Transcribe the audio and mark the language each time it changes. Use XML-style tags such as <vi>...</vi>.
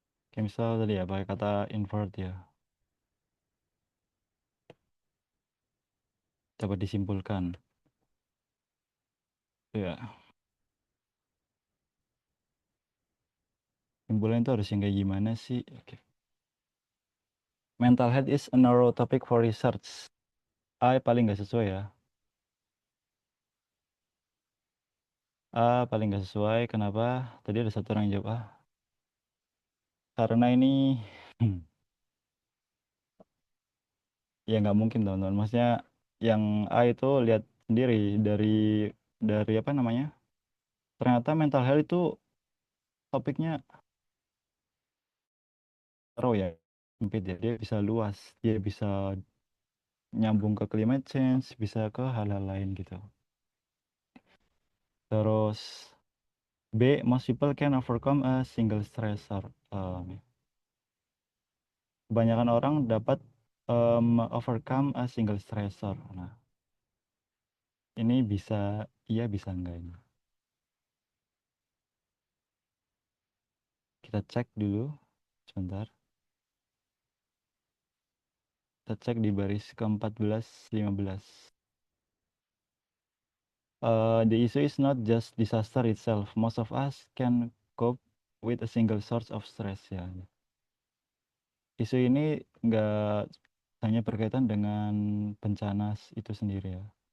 <id>Kayak misal tadi ya pakai kata invert ya. Dapat disimpulkan. Ya, simpulan itu harus yang kayak gimana sih? Oke.</id> <en>Mental health is a narrow topic for research.</en> <id>A paling nggak sesuai ya. A paling nggak sesuai. Kenapa? Tadi ada satu orang yang jawab A. Karena ini ya nggak mungkin teman-teman. Maksudnya yang A itu lihat sendiri dari apa namanya? Ternyata mental health itu topiknya thorough ya, sempit ya. Dia bisa luas, dia bisa nyambung ke climate change, bisa ke hal-hal lain gitu.</id> <en>Terus B, most people can overcome a single stressor.</en> <id>Kebanyakan orang dapat</id> <en>overcome a single stressor.</en> <id>Nah, ini bisa iya bisa enggak ini. Kita cek dulu sebentar. Kita cek di baris ke-14, 15.</id> <en>The issue is not just disaster itself. Most of us can cope with a single source of stress ya.</en> <id>Isu ini nggak hanya berkaitan dengan bencana itu sendiri ya.</id>